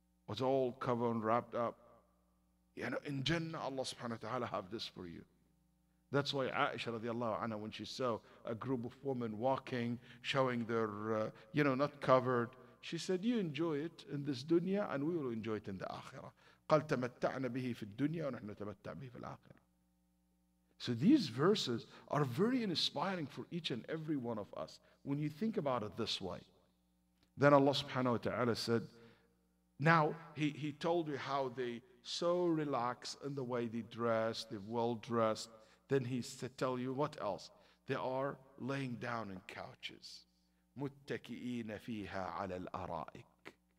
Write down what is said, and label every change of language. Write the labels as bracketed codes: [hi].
[en] It's all covered and wrapped up. You know, in Jannah, Allah subhanahu wa ta'ala have this for you. That's why Aisha radiallahu anha, when she saw a group of women walking, showing their, not covered, she said, you enjoy it in this dunya and we will enjoy it in the akhirah. [ar] قال تمتعنا به في الدنيا ونحن نتمتع به في الآخرة. [en] So these verses are very inspiring for each and every one of us when you think about it this way. Then Allah subhanahu wa ta'ala said, now he told you how they so relax in the way they dress, they're well dressed. Then he said, tell you what else? They are laying down in couches. [ar] متكئين فيها على الأرائك.